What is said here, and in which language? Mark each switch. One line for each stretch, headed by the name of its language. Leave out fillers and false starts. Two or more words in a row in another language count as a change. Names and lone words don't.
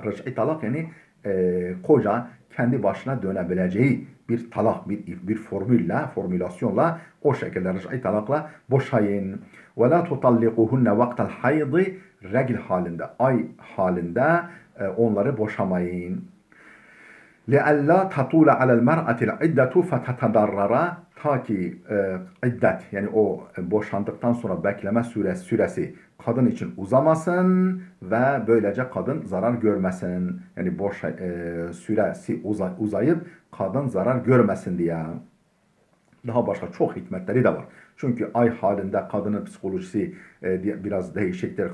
Turkish: Rıc'i talak yani koca kendi başına dönebileceği bir talak, bir formülasyonla o şekilde rıc'i talakla boşayın.
Arabic: ولا تطلقوهن وقت الحيض
Turkish: regl halinde, ay halinde onları boşamayın.
Arabic: لِأَلَّا تَطُولَ عَلَى الْمَرْأَةِ الْعِدَّةُ فَتَتَضَرَّرَ
Turkish: ta ki iddet yani o boşandıktan sonra bekleme süresi kadın için uzamasın ve böylece kadın zarar görmesin. Yani süresi uzayıp kadın zarar görmesin diye. Daha başka çok hikmetleri de var. Çünkü ay halinde kadının psikolojisi biraz değişiktir.